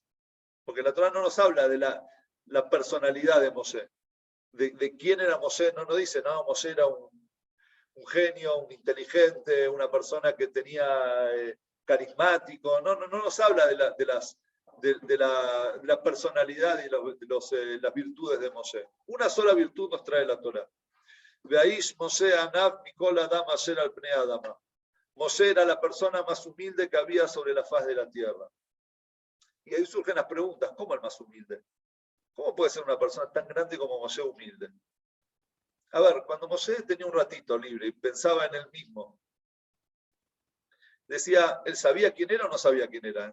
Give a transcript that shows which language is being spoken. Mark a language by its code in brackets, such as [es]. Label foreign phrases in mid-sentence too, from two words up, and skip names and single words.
[es] Porque la Torá no nos habla de la personalidad de Moshe, de quién era Moshe, no nos dice, no, Moshe era un genio, un inteligente, una persona que tenía carismático, no nos habla de la personalidad y las virtudes de Moshe. Una sola virtud nos trae la Torá. [he] והאיש משה ענו מכל אדם אשר על פני אדמה. [es] Moshe era la persona más humilde que había sobre la faz de la tierra. Y ahí surgen las preguntas, ¿cómo el más humilde? ¿Cómo puede ser una persona tan grande como Moshe humilde? A ver, cuando Moshe tenía un ratito libre y pensaba en él mismo, decía, ¿él sabía quién era o no sabía quién era?